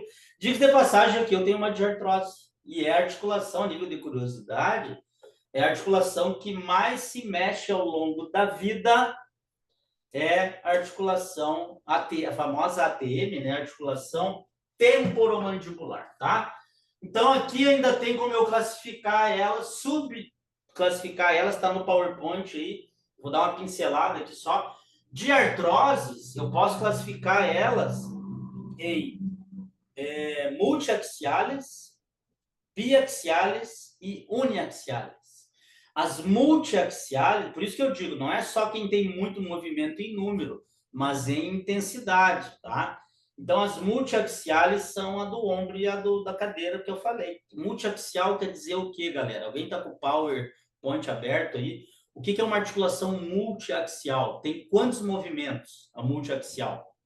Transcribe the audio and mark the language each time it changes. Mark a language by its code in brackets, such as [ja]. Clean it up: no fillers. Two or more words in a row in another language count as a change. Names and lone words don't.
[pt] Diga de passagem aqui, eu tenho uma diartrose. E é a articulação, a nível de curiosidade, é a articulação que mais se mexe ao longo da vida, é a articulação, a famosa ATM, né? Articulação temporomandibular, tá? Então, aqui ainda tem como eu classificar elas, subclassificar elas, está no PowerPoint aí, vou dar uma pincelada aqui só. De artroses, eu posso classificar elas em multiaxiales, biaxiales e uniaxiales. As multiaxiales, por isso que eu digo, não é só quem tem muito movimento em número, mas em intensidade, tá? Então, as multiaxiales são a do ombro e a da cadeira que eu falei. Multiaxial quer dizer o quê, galera? Alguém está com o PowerPoint aberto aí? O que é uma articulação multiaxial? Tem quantos movimentos a multiaxial?